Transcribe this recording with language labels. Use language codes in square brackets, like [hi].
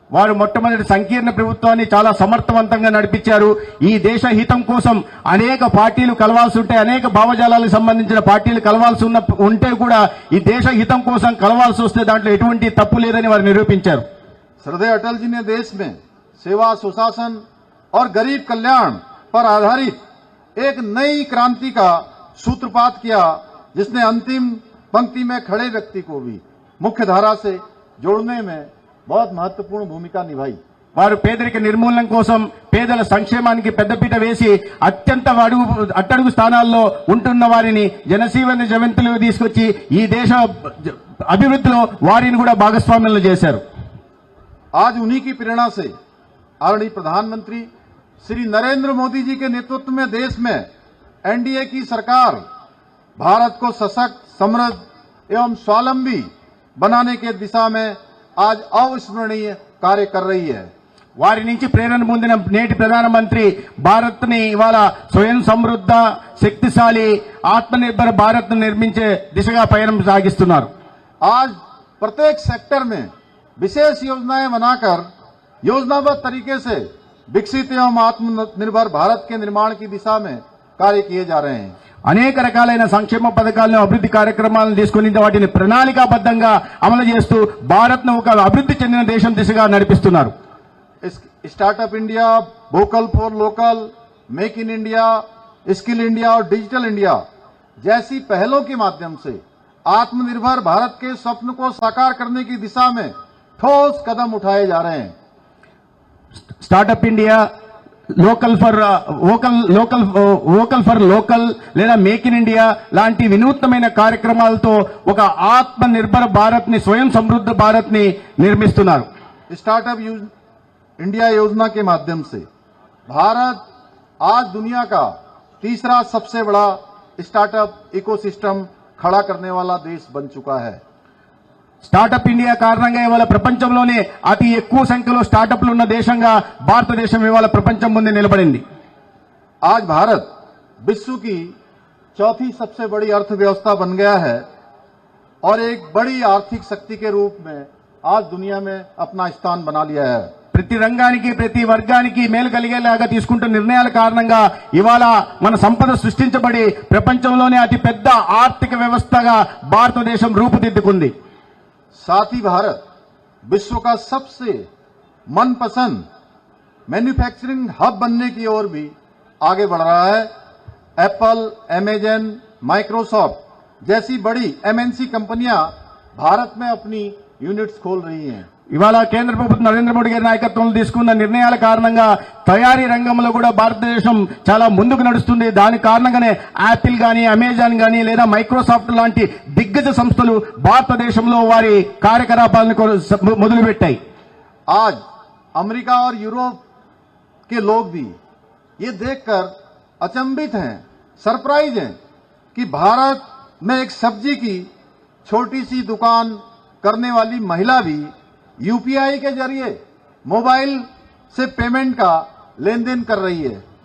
[te] వారు మొట్టమొదటి సంకీర్ణ ప్రభుత్వాన్ని చాలా సమర్థవంతంగా నడిపించారు। ఈ దేశ హితం కోసం అనేక పార్టీలు కలవాల్సి ఉంటే, అనేక భావజాలాలకు సంబంధించిన పార్టీలు కలవాల్సి ఉంటే కూడా ఈ దేశ హితం కోసం కలవాల్సి వస్తే దాంట్లో ఎటువంటి తప్పు లేదని వారు నిరూపించారు। [hi] श्रद्धेय अटल जी ने देश में सेवा, सुशासन और गरीब कल्याण पर आधारित एक नई क्रांति का सूत्रपात किया, जिसने अंतिम पंक्ति में खड़े व्यक्ति को भी मुख्य धारा से जोड़ने में बहुत महत्वपूर्ण भूमिका निभाई। [te] వారు పేదరిక నిర్మూలన కోసం, పేదల సంక్షేమానికి పెద్దపీట వేసి అత్యంత అట్టడుగు స్థానాల్లో ఉంటున్న వారిని జనజీవన జవంతులు తీసుకొచ్చి ఈ దేశ అభివృద్ధిలో వారిని కూడా భాగస్వామ్యంలో చేశారు। [hi] आज उन्हीं की प्रेरणा से आदरणीय प्रधानमंत्री श्री नरेंद्र मोदी जी के नेतृत्व में देश में एनडीए की सरकार भारत को सशक्त, समृद्ध एवं स्वावलंबी बनाने के दिशा में आज अविस्मरणीय कार्य कर रही है। [te] వారి నుంచి ప్రేరణ పొందిన నేటి ప్రధానమంత్రి భారత్ ని ఇవాళ స్వయం సమృద్ధ, శక్తిశాలి, ఆత్మనిర్భర భారత్ ను నిర్మించే దిశగా పయనం సాగిస్తున్నారు। [hi] आज प्रत्येक सेक्टर में विशेष योजनाएं बनाकर योजनाबद्ध तरीके से विकसित एवं आत्मनिर्भर भारत के निर्माण की दिशा में कार्य किए जा रहे हैं। [te] అనేక రకాలైన సంక్షేమ పథకాలను, అభివృద్ధి కార్యక్రమాలను తీసుకుని వాటిని ప్రణాళికాబద్ధంగా అమలు చేస్తూ భారత్ ను ఒక అభివృద్ధి చెందిన దేశం దిశగా నడిపిస్తున్నారు। [hi] Startup India, vocal for local, make in India, skill India और डिजिटल इंडिया जैसी पहलों के माध्यम से आत्मनिर्भर भारत के स्वप्न को साकार करने की दिशा में ठोस कदम उठाए जा रहे हैं। [te] Startup India, local for local లేదా మేక్ ఇన్ ఇండియా లాంటి వినూత్నమైన కార్యక్రమాలతో ఒక ఆత్మ నిర్భర భారత్ ని, స్వయం సమృద్ధ భారత్ ని నిర్మిస్తున్నారు. [hi] स्टार्टअप इंडिया योजना के माध्यम से भारत आज दुनिया का तीसरा सबसे बड़ा स्टार्टअप इकोसिस्टम खड़ा करने वाला देश बन चुका है। [te] స్టార్టప్ ఇండియా కారణంగా ఇవాళ ప్రపంచంలోనే అతి ఎక్కువ సంఖ్యలో స్టార్టప్లు ఉన్న దేశంగా భారతదేశం ఇవాళ ప్రపంచం ముందు నిలబడింది. [hi] आज भारत विश्व की चौथी सबसे बड़ी अर्थव्यवस्था बन गया है और एक बड़ी आर्थिक शक्ति के रूप में आज दुनिया में अपना स्थान बना लिया है। [te] ప్రతి రంగానికి, ప్రతి వర్గానికి మేలు కలిగేలాగా తీసుకుంటున్న నిర్ణయాల కారణంగా ఇవాళ మన సంపద సృష్టించబడి ప్రపంచంలోనే అతి పెద్ద ఆర్థిక వ్యవస్థగా భారతదేశం రూపుదిద్దుకుంది. [hi] साथ ही भारत विश्व का सबसे मनपसंद मैन्युफैक्चरिंग हब बनने की ओर भी आगे बढ़ रहा है। एप्पल, अमेजन, माइक्रोसॉफ्ट जैसी बड़ी एमएनसी कंपनियां भारत में अपनी यूनिट्स खोल रही हैं। [te] ఇవాళ కేంద్ర ప్రభుత్వం నరేంద్ర మోడీ గారి నాయకత్వంలో తీసుకున్న నిర్ణయాల కారణంగా తయారీ రంగంలో కూడా భారతదేశం చాలా ముందుకు నడుస్తుంది. దాని కారణంగానే యాపిల్ గానీ, అమెజాన్ గానీ లేదా మైక్రోసాఫ్ట్ లాంటి దిగ్గజ సంస్థలు భారతదేశంలో వారి కార్యకలాపాలను మొదలుపెట్టాయి. [hi] आज अमेरिका और यूरोप के लोग भी ये देखकर अचंभित हैं, सरप्राइज हैं कि भारत में एक सब्जी की छोटी सी दुकान करने वाली महिला भी यूपीआई के जरिए मोबाइल से पेमेंट का लेन देन कर रही है।